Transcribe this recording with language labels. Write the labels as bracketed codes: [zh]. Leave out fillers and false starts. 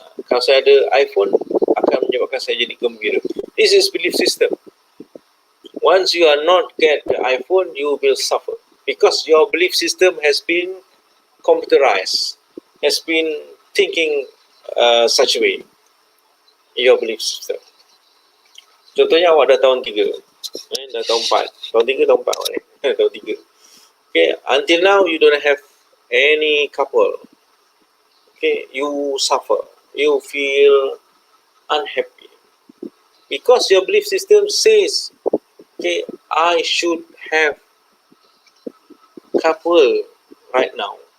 [ms] Kalau saya ada iPhone, akan menyebabkan saya jadi gembira. [en] This is belief system. Once you are not get the iPhone, you will suffer because your belief system has been computerized, has been thinking such a way. Your belief system. [ms] Contohnya awak dah tahun 3, dah tahun 4, tahun 3, tahun 4, tahun 3. [en] Okay, until now you don't have any couple. Okay, you suffer, you feel unhappy because your belief system says, okay, I should have couple right now.